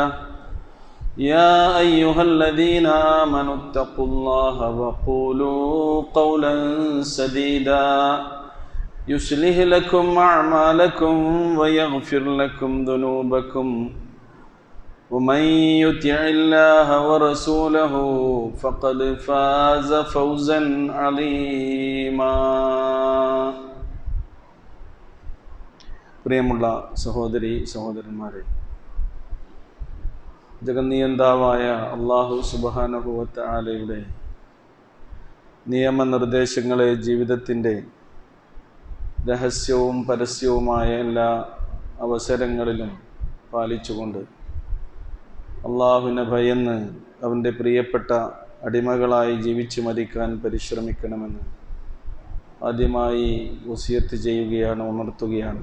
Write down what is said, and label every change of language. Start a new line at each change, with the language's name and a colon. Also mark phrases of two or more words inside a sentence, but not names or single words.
Arabic: يا أيها الذين آمنوا اتقوا الله وقولوا قولا سديدا يصلح لكم أعمالكم ويغفر لكم ذنوبكم، ومن يطع الله ورسوله فقد فاز فوزا عظيما.
Malayalam: പ്രിയമുള്ള സഹോദരി സഹോദരന്മാരെ, ജഗന്നിയന്താവായ
Arabic: الله سبحانه
Malayalam: വ തആലയുടെ നിയമനിർദ്ദേശങ്ങളെ ജീവിതത്തിൻ്റെ രഹസ്യവും പരസ്യവുമായ എല്ലാ അവസരങ്ങളിലും പാലിച്ചുകൊണ്ട് അള്ളാഹുവിനെ ഭയന്ന് അവൻ്റെ പ്രിയപ്പെട്ട അടിമകളായി ജീവിച്ചു മരിക്കാൻ പരിശ്രമിക്കണമെന്ന് ആദ്യമായി വസിയത്ത് ചെയ്യുകയാണ്, ഉണർത്തുകയാണ്.